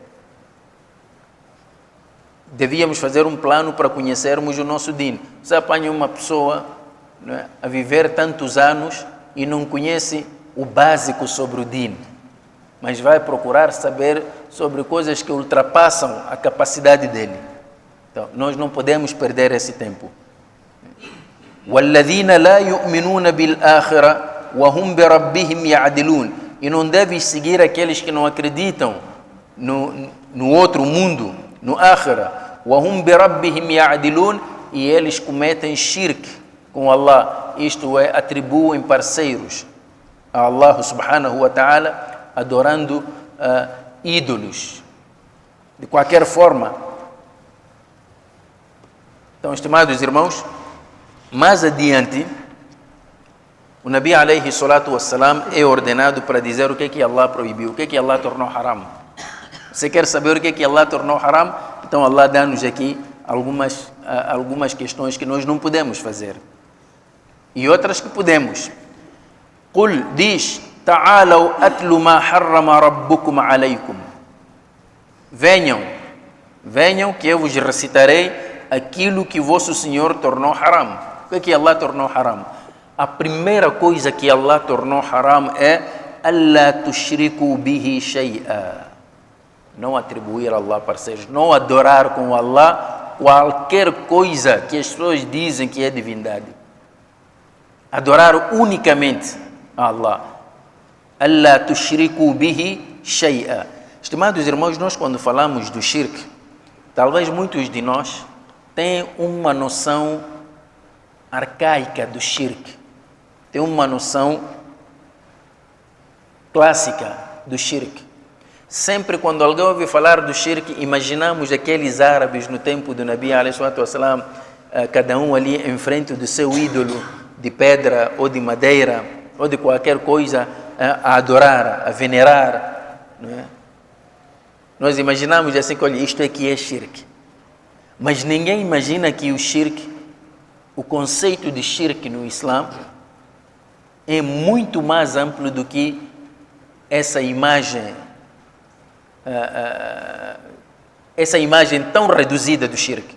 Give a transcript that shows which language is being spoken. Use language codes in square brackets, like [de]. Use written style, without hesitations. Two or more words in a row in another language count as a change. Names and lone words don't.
[pt] Devíamos fazer um plano para conhecermos o nosso Din. Você apanha uma pessoa, não é, a viver tantos anos e não conhece o básico sobre o Din, mas vai procurar saber sobre coisas que ultrapassam a capacidade dele. Então, nós não podemos perder esse tempo. [ar] وَالَّذِينَ لَا يُؤْمِنُونَ بِالْآخِرَةِ وَهُمْ بِرَبِّهِمْ يَعْدِلُونَ, [pt] e não deves seguir aqueles que não acreditam no outro mundo, no Akhira. [ar] وَهُمْ بِرَبِّهِمْ يَعْدِلُونَ, [pt] e eles cometem shirk com Allah, isto é, atribuem parceiros a Allah [ar] سبحانه وتعالى, [pt] adorando ídolos de qualquer forma. Então, estimados irmãos, mais adiante o Nabi [ar] عليه الصلاة والسلام [pt] é ordenado para dizer o que é que Allah proibiu, o que é que Allah tornou haram. Você quer saber o que é que Allah tornou haram? Então Allah dá-nos aqui algumas questões que nós não podemos fazer e outras que podemos. [ar] قل diz تعالوا أتل ما حرم ربكم عليكم, [pt] venham que eu vos recitarei aquilo que vosso Senhor tornou haram. O que é que Allah tornou haram? A primeira coisa que Allah tornou haram é [ar] ألا تشركوا به شيئا, [pt] não atribuir a Allah parceiros, não adorar com Allah qualquer coisa que as pessoas dizem que é divindade. Adorar unicamente a Allah. [ar] ألا تشركوا به شيئا. [pt] Estimados irmãos, nós quando falamos do shirk, talvez muitos de nós tenham uma noção arcaica do shirk, tem uma noção clássica do shirk. Sempre quando alguém ouve falar do shirk, imaginamos aqueles árabes no tempo do Nabi [ar] عليه الصلاة والسلام, [pt] cada um ali em frente do seu ídolo de pedra ou de madeira ou de qualquer coisa a adorar, a venerar, não é? Nós imaginamos assim que, olha, isto aqui é shirk. Mas ninguém imagina que o shirk, o conceito de shirk no Islã é muito mais amplo do que essa imagem tão reduzida do shirk.